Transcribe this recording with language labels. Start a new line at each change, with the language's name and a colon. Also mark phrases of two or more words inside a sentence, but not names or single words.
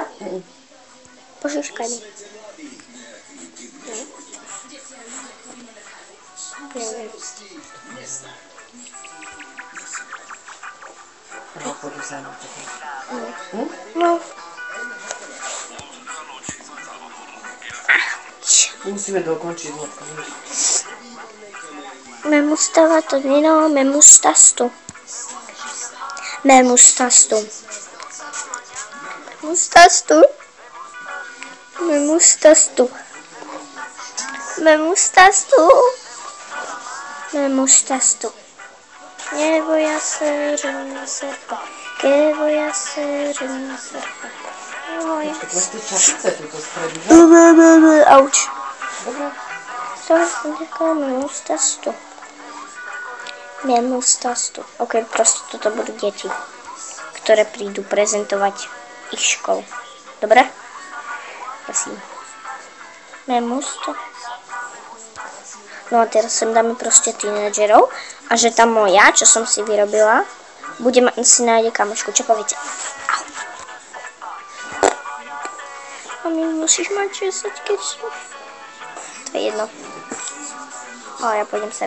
Slovak: Pošuškaj mi. No. Musíme dokončiť.
Spanish: Me gustaba todo, me gustas tú. Me gustas tú. Me gustas tú. Me gustas tú. Me gustas tú. Me gustas tú. ¿Qué voy a hacer en la cepa? ¿Qué voy a hacer en la cepa? ¿Qué voy a hacer? Ouch. Me gustas tú. Me gustas tú.
Slovak: Ok, proste toto budú deti, ktoré prídu prezentovať ich školu. Dobre? Prosím.
Spanish: Me gusta.
Slovak: No a teraz sem dáme proste tínedžerov a že tá moja, čo som si vyrobila, si nájde kamošku. Čo poviete? Mami, musíš mať 10, keď som... To je to je jedno. O, ja pôjdem sem.